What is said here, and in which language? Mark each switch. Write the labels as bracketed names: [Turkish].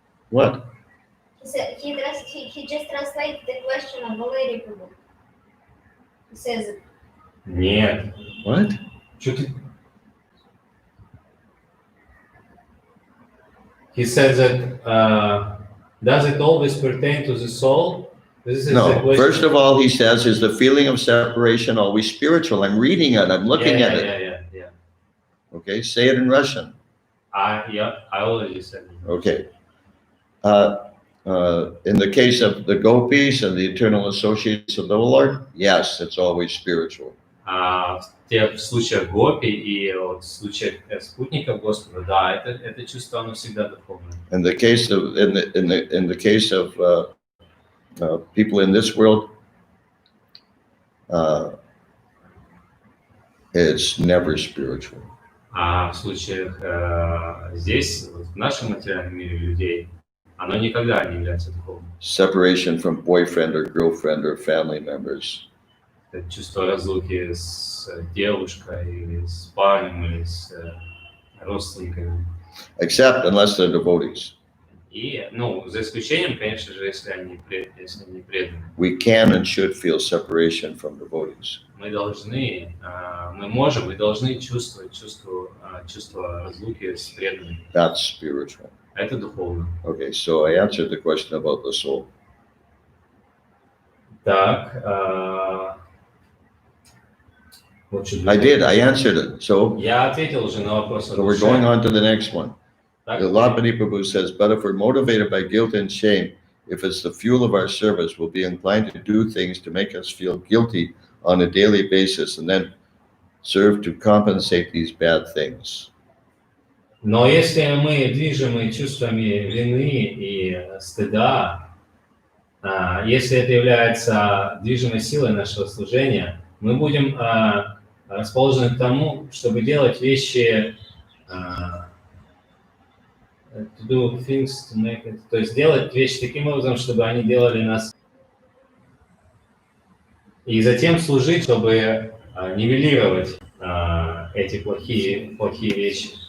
[English] What? He just translated the question of Valeri Prabhu. He says, [Russian] Нет. [English] What? [Russian] Что ты... [English] He said that, does it always pertain to the soul? This is the No, question. first of all, he says, is the feeling of separation always spiritual? I'm reading it, I'm looking at it. Yeah. Okay, say it in Russian. I already said it. Okay. In the case of the gopis and the eternal associates of the Lord, yes, it's always spiritual. [Russian] В тех случаях гопи и в случаях спутников Господа, да, это чувство, оно всегда духовное. [English] In the case of people in this world, it's never spiritual. [Russian] А в случаях здесь, в нашем материальном мире людей, оно никогда не является духовным. [English] Separation from boyfriend or girlfriend or family members. [Russian] Это чувство разлуки с девушкой, или с парнем, или с родственниками. [English] Except unless they're devotees. [Russian] И, за исключением, конечно же, если они преданы. [English] We can and should feel separation from devotees. [Russian] Мы можем и должны чувствовать чувство разлуки с преданными. [English] That's spiritual. [Russian] Это духовно. [English] Okay, so I answered the question about the soul. [Russian] Так, [English] I did, I answered it. So [Russian] я ответил уже на вопрос. [English] So we're going on to the next one. [Russian] Так, [English] Alapati Prabhu says, but if we're motivated by guilt and shame, if it's the fuel of our service, we'll be inclined to do things to make us feel guilty on a daily basis and then serve to compensate these bad things. [Russian] Но если мы движимы чувствами вины и стыда, если это является движимой силой нашего служения, мы будем расположены к тому, чтобы делать вещи, [English] to do things to make it, [Russian] то есть делать вещи таким образом, чтобы они делали нас, и затем служить, чтобы нивелировать эти плохие вещи.